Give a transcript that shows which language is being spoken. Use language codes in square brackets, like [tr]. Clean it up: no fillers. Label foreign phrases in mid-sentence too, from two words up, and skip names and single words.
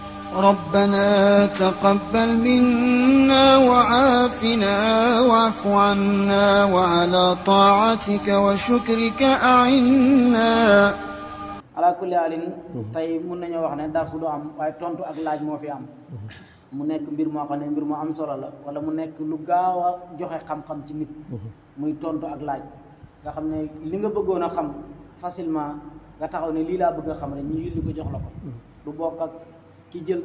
[ar] ربنا تقبل منا وعافنا واعف عنا وعلى طاعتك وشكرك أعنا. على كل حال [wo] tey mun nañoo wax ne darsu du am waaye tontu ak laaj moo fi am mu nekk mbir moo xam ne mbir moo am solo la wala mu nekk lu gaaw a joxe xam-xam ci nit muy tontu ak laaj nga xam ne li nga bëggoon a xam facilement nga taxaw ne lii laa bëgg a xam rek ñu yulli ko jox la ko du bokk ak ki jël